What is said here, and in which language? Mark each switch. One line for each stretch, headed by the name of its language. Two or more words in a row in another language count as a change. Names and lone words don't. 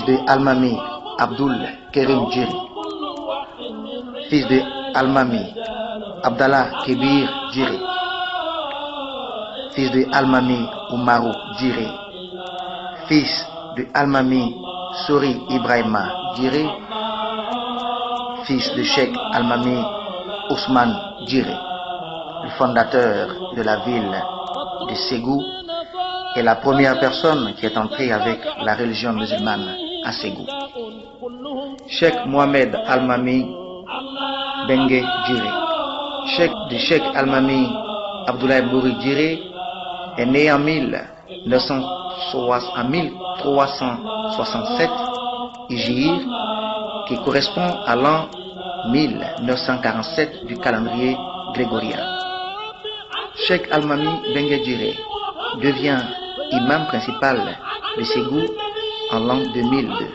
French: de Almami Abdoul Kérim Djiri, fils de Almami Abdallah Kébir Djiri, fils de Almami Oumarou Djiri, fils de Almami Souri Ibrahima Djiri, fils de Cheikh Almami Ousmane Djiri, le fondateur de la ville de Ségou, est la première personne qui est entrée avec la religion musulmane à Ségou. Cheikh Mohamed Almami Bengue Djiré. Cheikh Almami Abdoulaye Mouri Djiré est né en 1367 Hijri, qui correspond à l'an 1947 du calendrier grégorien. Cheikh Almami Bengue Djiré devient imam principal de Ségou en l'an 2002.